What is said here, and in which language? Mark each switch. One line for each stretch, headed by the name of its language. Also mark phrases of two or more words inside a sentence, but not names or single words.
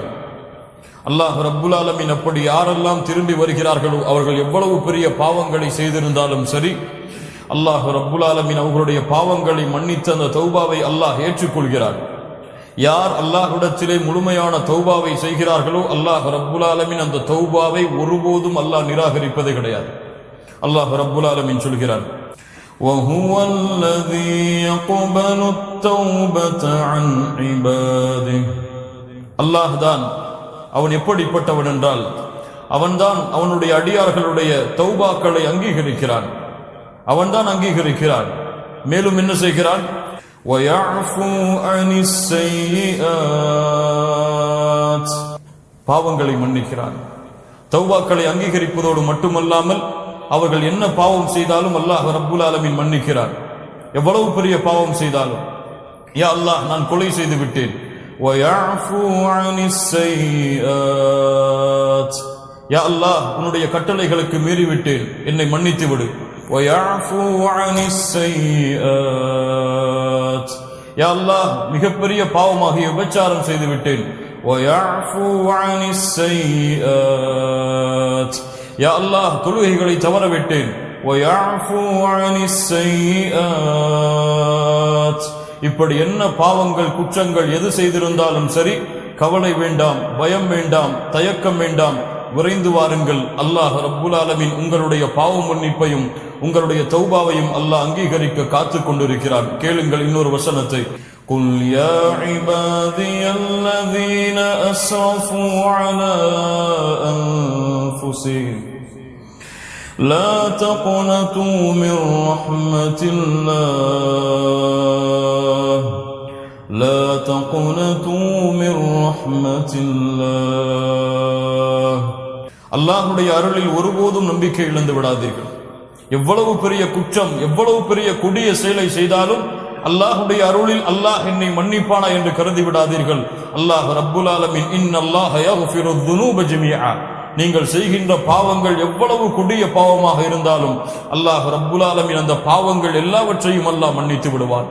Arabic: الله رب العالمين
Tamil: அப்படி யாரெல்லாம் திரும்பி வருகிறார்களோ அவர்கள் எவ்வளவு பெரிய பாவங்களை செய்திருந்தாலும் சரி,
Arabic: الله رب العالمين
Tamil: அவர்களுடைய பாவங்களை மன்னித்த அந்த தௌபாவை அல்லாஹ் ஏற்றுக்கொள்கிறார். யார் அல்லாஹ்விடத்திலே முழுமையான தௌபாவை செய்கிறார்களோ
Arabic: الله رب العالمين
Tamil: அந்த தௌபாவை ஒருபோதும் அல்லாஹ் நிராகரிப்பதே கிடையாது.
Arabic: الله رب العالمين
Tamil: சொல்கிறார்,
Arabic: وَهُوَ الَّذِي يَقْبَلُ التَّوْبَةَ عَنْ عِبَادِهِ.
Tamil: அல்லாஹ் தான், அவன் எப்படிப்பட்டவன் என்றால் அவன்தான் அவனுடைய அடியார்களுடைய தௌபாக்களை அங்கீகரிக்கிறான். அவன்தான் அங்கீகரிக்கிறான். மேலும் என்ன செய்கிறான்?
Arabic: وَيَعْفُو عَنِ السَّيِّئَاتِ.
Tamil: பாவங்களை மன்னிக்கிறான். தௌபாக்களை அங்கீகரிப்பதோடு மட்டுமல்லாமல் அவர்கள் என்ன பாவம் செய்தாலும்
Arabic: الله رب العالمين
Tamil: மன்னிக்கிறான். எவ்வளவு பெரிய பாவம் செய்தாலும்,
Arabic: يا الله,
Tamil: நான் கொலை செய்து விட்டேன்,
Arabic: وَيَعْفُو عَنِ السَّيِّئَاتِ. يا الله,
Tamil: உன்னுடைய கட்டளைகளுக்கு மீறிவிட்டேன், என்னை மன்னித்து விடு.
Arabic: وَيَعْفُو عَنِ السَّيِّئَاتِ. يا الله,
Tamil: மிகப்பெரிய பாவமாகிய விபச்சாரம் செய்து விட்டேன்.
Arabic: وَيَعْفُو عَنِ السَّيِّئَاتِ. يا الله,
Tamil: தொழுகைகளை தவற விட்டேன்.
Arabic: وَيَعْفُو عَنِ السَّيِّئَاتِ.
Tamil: இப்படி என்ன பாவங்கள், குற்றங்கள் எது செய்திருந்தாலும் சரி, கவலை வேண்டாம், பயம் வேண்டாம், தயக்கம் வேண்டாம். விரைந்து வாருங்கள்.
Arabic: الله رب العالمين
Tamil: உங்களுடைய பாவ மன்னிப்பையும் உங்களுடைய தௌபாவையும் அல்லாஹ் அங்கீகரிக்க காத்துக் கொண்டிருக்கிறான். கேளுங்கள் இன்னொரு வசனத்தை.
Arabic: قُلْ يَا عِبَادِيَ الَّذِينَ أَسْرَفُوا عَلَى أَنفُسِهِمْ لَا تَقْنَطُوا مِنْ رَحْمَةِ اللَّهِ لا تقنطوا من رحمة الله.
Tamil: அல்லாஹ்வுடைய அருளில் ஒருபோதும் நம்பிக்கை இழந்து விடாதீர்கள். எவ்வளவு பெரிய குற்றம், எவ்வளவு பெரிய கொடிய செயலை செய்தாலும் அல்லாஹ்வுடைய அருளில் அல்லாஹ் என்னை மன்னிப்பானா என்று கருதி விடாதீர்கள்.
Arabic: الله رب العالمين إن الله يغفر الذنوب جميعا,
Tamil: நீங்கள் செய்கின்ற பாவங்கள் எவ்வளவு கொடிய பாவமாக இருந்தாலும்
Arabic: الله رب العالمين
Tamil: அந்த பாவங்கள் எல்லாவற்றையும் அல்லாஹ் மன்னித்து விடுவான்.